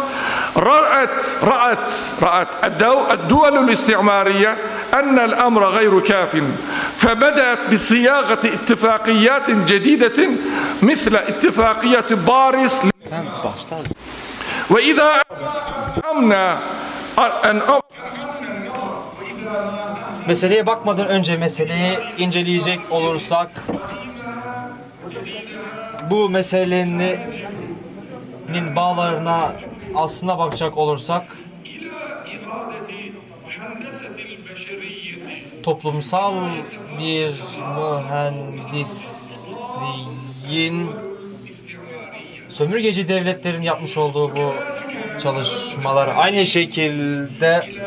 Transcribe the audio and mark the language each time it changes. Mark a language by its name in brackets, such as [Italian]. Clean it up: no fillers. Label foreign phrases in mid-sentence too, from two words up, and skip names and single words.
[Arabic] رأت الدول الاستعمارية أن الأمر غير كاف فبدأت بصياغة اتفاقيات جديدة مثل اتفاقية باريس وإذا أمنا [Turkish] meseleye bakmadan önce meseleyi inceleyecek olursak bu meselenin bağlarına aslına bakacak olursak toplumsal bir mühendisliğin sömürgeci devletlerin yapmış olduğu bu çalışmalar aynı şekilde